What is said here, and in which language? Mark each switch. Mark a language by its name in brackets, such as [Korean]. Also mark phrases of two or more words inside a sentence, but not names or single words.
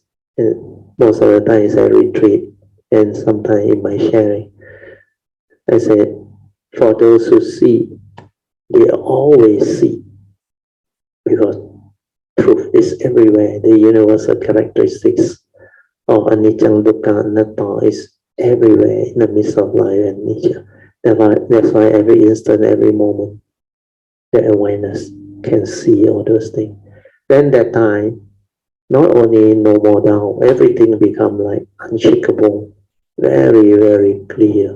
[English] And most of the times I retreat and sometimes in my sharing. I said, for those who see, they always see. Because truth is everywhere. The universal characteristics of [Pali] anicca, dukkha, anatta [English] is everywhere in the midst of life and nature. That's why every instant, every moment, the awareness can see all those things. Then that time, not only no more doubt, everything become like unshakable, very, very clear.